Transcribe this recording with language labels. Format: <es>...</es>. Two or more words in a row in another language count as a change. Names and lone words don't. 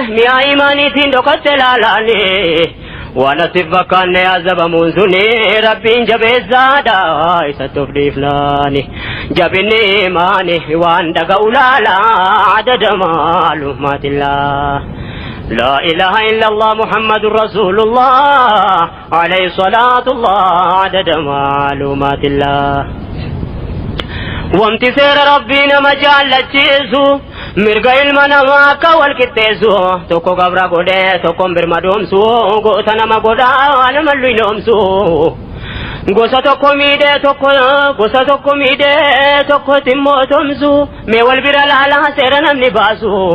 <om>Mi'a imaaniitiin dhokatte laalaani. Waan ati fakkaanne azabamuun suni Rabbiin jabeessaadha isatti of dhiifnaani. Jabinni imaani waan dhaga'u laala adada maalumaatillaa.</om> <ar>لا إله إلا الله محمد رسول الله عليه الصلاة الله عدد معلومات الله.</ar> <om>Wanti seera Rabbii nama jaallachiisu, mirga ilma namaa akka wal qixxeessu, tokko gabra godhee, tokko birma doomsu, goota nama godhaa, nama luyoomsu. Gosa tokko miidhee tokko, gosa tokko miidhee tokko timmoo tomsu, mee wal bira laalaa seera namni baasu.</om>